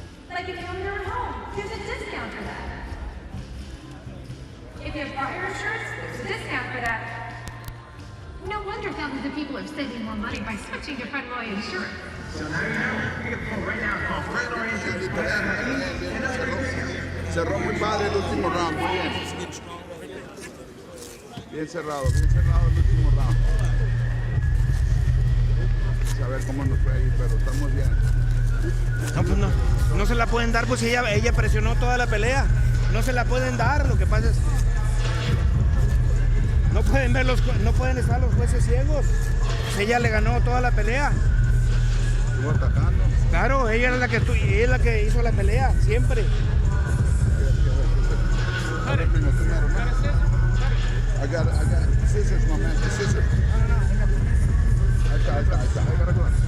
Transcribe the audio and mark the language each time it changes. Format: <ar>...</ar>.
<en>Like if you own your own home, there's a discount for that. If you have fire insurance, there's a discount for that. No wonder thousands of people are saving more money by switching to Fenway Insurance. So now you know, you can pull right now. Call Fenway Insurance.</en> <es>Cerró muy padre el último round. Muy bien. Bien cerrado el último round. A ver cómo nos fue ahí, pero estamos bien. No, pues no se la pueden dar, pues ella presionó toda la pelea. No se la pueden dar, lo que pasa es... No pueden estar los jueces ciegos. Ella le ganó toda la pelea. Estuvo atacando. Claro, ella es la que hizo la pelea, siempre.</es> <en>I got scissors, my man, scissors.</en> <es>Ahí está.</es> <en>I gotta go.</en>